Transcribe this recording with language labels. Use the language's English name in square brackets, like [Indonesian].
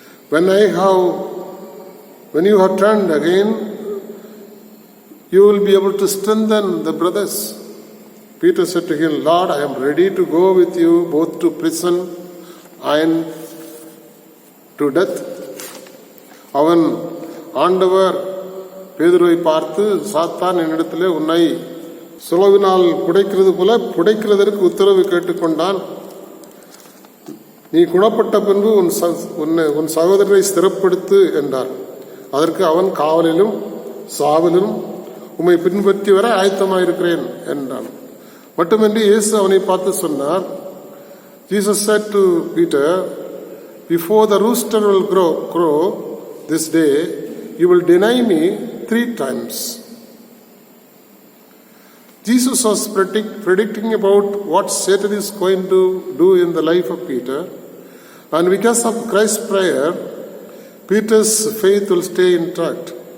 [English] When you have turned again, you will be able to strengthen the brothers. Peter said to him, Lord, I am ready to go with you both to prison and to death. [Tamil] அவன் ஆண்டவர் பேதுருவை பார்த்து, சாத்தான் என்னிடத்திலே உன்னை சுலவினால் புடைக்கிறது போல புடைக்கிறதற்கு உத்தரவு கேட்டுக்கொண்டான். நீ குணப்பட்ட பின்பு உன் சகோதரரை ஸ்திரப்படுத்து என்றார். அதற்கு அவன் காவலிலும் சாவலிலும் உம்மை பின்பற்றி வர ஆயத்தமாயிருக்கிறேன் என்றான். மட்டுமின்றி இயேசு அவனை பார்த்து சொன்னார், [English] Jesus said to Peter, before the rooster will crow this day, you will deny me 3 times. Jesus was predicting about what Satan is going to do in the life of Peter, and because of Christ's prayer, Peter's faith will stay intact.